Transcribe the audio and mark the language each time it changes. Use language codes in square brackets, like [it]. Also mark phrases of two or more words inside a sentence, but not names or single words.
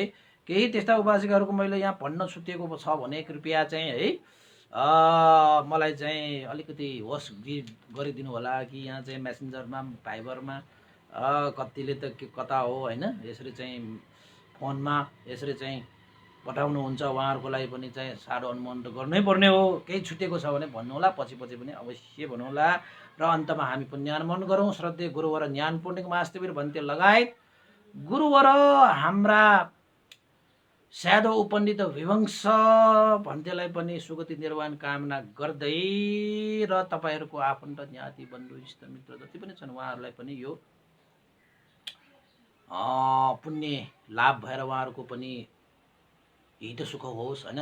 [ne] केही त्यस्ता उपासिकाहरूको मैले यहाँ भन्न छुटिएको छ भने कृपया चाहिँ है मलाई चाहिँ अलिकति होस् गरिदिनु होला कि यहाँ चाहिँ मेसेन्जरमा भाइबरमा कतिले त कता हो होइन, यसरी चाहिँ फोनमा यसरी चाहिँ पठाउनुहुन्छ। उहाँहरूको लागि पनि चाहिँ साह्रो अनुमोदन त गर्नै पर्ने हो। केही छुटेको छ भने भन्नुहोला, पछि पनि अवश्य भन्नुहोला। र अन्तमा हामी पुण्यानुमोदन गरौँ। श्रद्धेय गुरुवर ज्ञान पूर्णिक महास्तिवीर भन्ते लगायत गुरुवर हाम्रा स्यादो उपण्डित विवंश भन्तेलाई पनि सुगति निर्वाण कामना गर्दै र तपाईँहरूको आफन्त ज्ञाति बन्धु इष्टमित्र जति पनि छन् उहाँहरूलाई पनि यो पुण्य लाभ भएर उहाँहरूको पनि हित सुख होस् होइन।